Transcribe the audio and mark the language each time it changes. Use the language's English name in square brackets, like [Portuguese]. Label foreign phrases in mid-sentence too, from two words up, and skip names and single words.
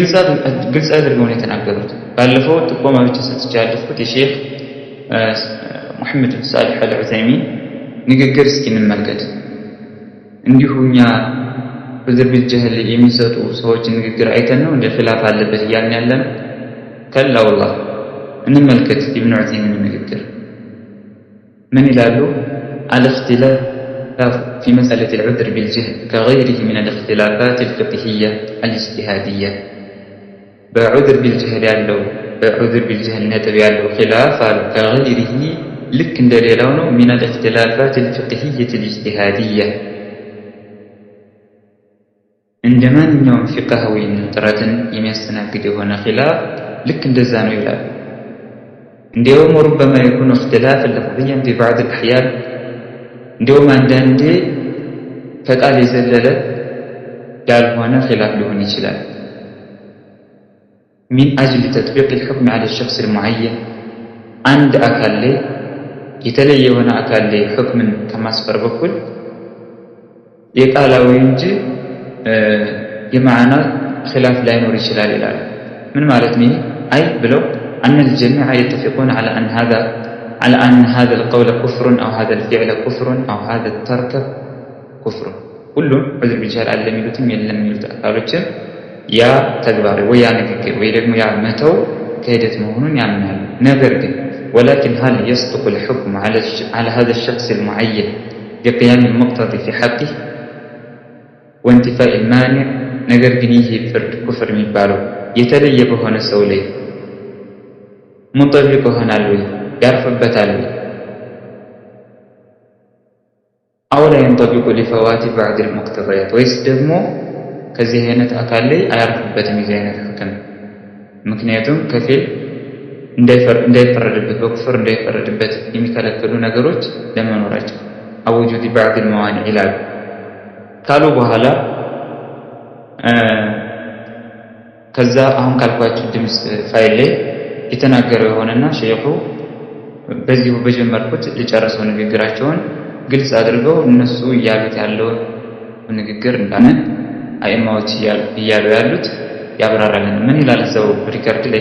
[Amharic] ግልጽ አድርገው ነው የተናገሩት። ባለፈው ጥቆማ ብቻ ሰጥቼ ያለፍኩት የሼኽ ሙሐመድ ሳሊህ አልዑሰይሚን ንግግር እስኪ እንመልከት። እንዲሁኛ [Arabic] عذر بالجهل [Amharic] የሚሰጡ ሰዎች ንግግር አይተን ነው እንደ ኺላፍ አለበት እያልን ያለን? [Arabic] كلا والله [Amharic] እንመልከት ኢብኑ ዑሰይሚን ንግግር ምን ይላሉ? [Arabic] አልእኽቲላፍ في مسألة العذر بالجهل كغيره من الاختلافات الفقهية الاجتهادية. بعذر بالجهل ያለው بعذر بالجهل [Amharic] ነጥብ ያለው ኺላፍ [Arabic] كغيره [Amharic] ልክ እንደሌላው ነው [Arabic] من الاختلافات الفقهية الاجتهادية [Amharic] እንደ ማንኛውም ፊቅሃዊ ጥረትን የሚያስተናግድ የሆነ ኺላፍ ልክ እንደዛ ነው ይላል። እንዲያውም [Arabic] ربما يكون اختلافا لفظيا في بعض الأحيان [Amharic] እንዲያውም አንዳንዴ ከቃል የዘለለ ያልሆነ ኺላፍ ሊሆን ይችላል። [Arabic] من أجل تطبيق الحكم على الشخص المعين عند [Amharic] አካል ላይ የተለየ የሆነ አካል ላይ ሁክምን ከማስፈር በኩል የቃላዊ እንጂ የማዕና ኺላፍ ላይኖር ይችላል ይላል። ምን ማለት ነው? አይ ብለው [Arabic] أن الجميع يتفقون على أن هذا القول كفر أو هذا الفعل كفر أو هذا الترك كفر كلهم عذر بالجهل [Amharic] አለ የሚሉትም የለም የሚሉት አካሎችም ያ ተግባር ወይ ያ ንግግር ወይ ደግሞ ያ መተው ክህደት መሆኑን ያምናሉ። ነገር ግን [Arabic] ولكن هل يصدق الحكم على هذا الشخص المعين بقيام المقتضي في حقه وانتفاء المانع [Amharic] ነገር ግን ይሄ ፍርድ ኩፍር የሚባለው የተለየ በሆነ ሰው ላይ ሙጠቢቅ ይሆናል ወይ ያርፍበታል ወይ? [Arabic] أو لا ينطبق لفوات بعض المقتضيات [Amharic] ወይስ ደግሞ ከዚህ አይነት አካል ላይ አያርፍበትም የዚህ አይነት ሁክም? ምክንያቱም ከፊል እንዳይፈረድበት በኩፍር እንዳይፈረድበት የሚከለክሉ ነገሮች ለመኖራቸው [Arabic] أو وجود بعض الموانع [Amharic] ይላሉ ካሉ በኋላ ከዛ አሁን ካልኳችሁ ድምጽ ፋይል ላይ የተናገረው የሆነና ሼኹ በዚሁ በጀመርኩት ልጨርሰው ንግግራቸውን ግልጽ አድርገው እነሱ እያሉት ያለው ንግግር እንዳነ አይማዎች እያሉ ያሉት ያብራራልን። ምን ይላል እዛው ሪከርድ ላይ?